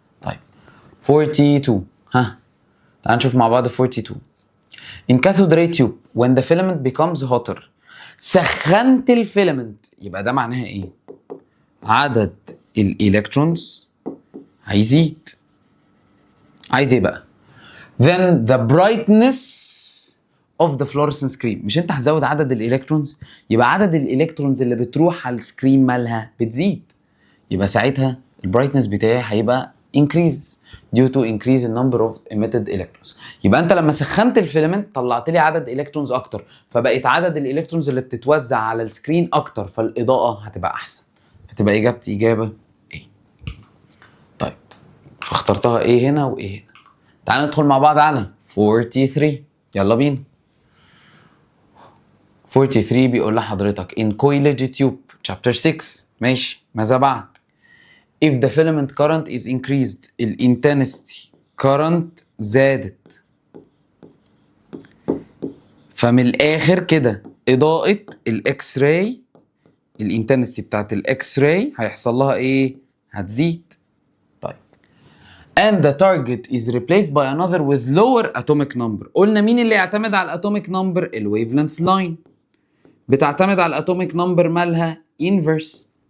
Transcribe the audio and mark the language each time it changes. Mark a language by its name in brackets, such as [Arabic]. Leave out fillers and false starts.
[Arabic] طيب 42، ها تعال نشوف مع بعض 42. [English] In cathode ray tube when the filament becomes hotter، [Arabic] سخنت الفيلمنت، يبقى ده معناها ايه؟ عدد الالكترونز هيزيد. عايز ايه بقى؟ [English] then the brightness of the fluorescent screen. [Arabic] مش انت هتزود عدد الالكترونز، يبقى عدد الالكترونز اللي بتروح على السكرين مالها بتزيد، يبقى ساعتها البرايتنس بتاعي هيبقى [English] increases due to increase in number of emitted electrons. [Arabic] يبقى انت لما سخنت الفيلمنت طلعت لي عدد الكترونز اكتر، فبقيت عدد الالكترونز اللي بتتوزع على السكرين اكتر، فالاضاءه هتبقى احسن، فتبقى اجابتي اجابه ايه. طيب فاخترتها ايه هنا وايه هنا. تعال ندخل مع بعض على 43، يلا بينا. 43 بيقول لحضرتك [English] in coiled tube chapter 6، [Arabic] ماشي، ماذا بعد؟ [English] if the filament current is increased، [Arabic] الانتنسيتي current زادت، فمن الاخر كده اضاءة الاكس راي، الانتنسيتي بتاعت الاكس راي هيحصل لها ايه؟ هتزيد. [English] طيب and the target is replaced by another with lower atomic number. [Arabic] قلنا مين اللي يعتمد على الاتوميك نمبر؟ الويف لينث لاين بتعتمد على الاتوميك نمبر مالها inverse.